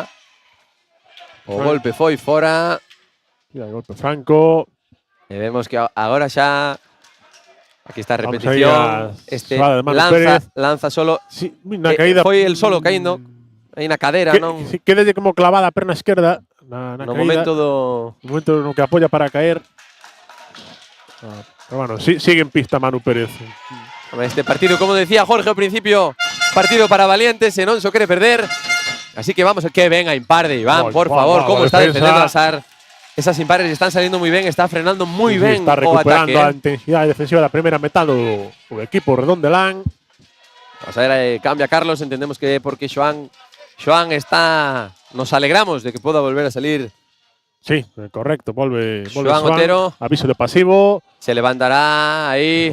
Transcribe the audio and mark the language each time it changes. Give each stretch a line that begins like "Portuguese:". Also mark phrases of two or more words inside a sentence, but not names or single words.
Galician: Golpe Franco. E vemos que agora xa… Aquí está a repetición.
Spanish: Lanza solo.
Galician: Sí, na caída. Foi el solo caíndo. Aí na cadera, non? Quédelle como clavada a perna esquerda. No momento no que apoya para caer.
Spanish: Pero bueno, sigue en pista Manu Pérez. Este partido, como decía Jorge al principio, partido para valientes,
Galician: e non se quere perder.
Spanish: Así que vamos, que venga impar de Iván, por favor, cómo está defendiendo a SAR. Esas impares están saliendo muy bien, está frenando muy bien.
Galician: Está recuperando a intensidad defensiva da primeira metade do equipo redondelán.
Spanish: Vamos a ver, cambia Carlos, entendemos que porque Xoán está… Nos alegramos de que pueda volver a salir.
Galician: Sí, correcto, volve Xoán Otero. Aviso de pasivo. Se levantará aí.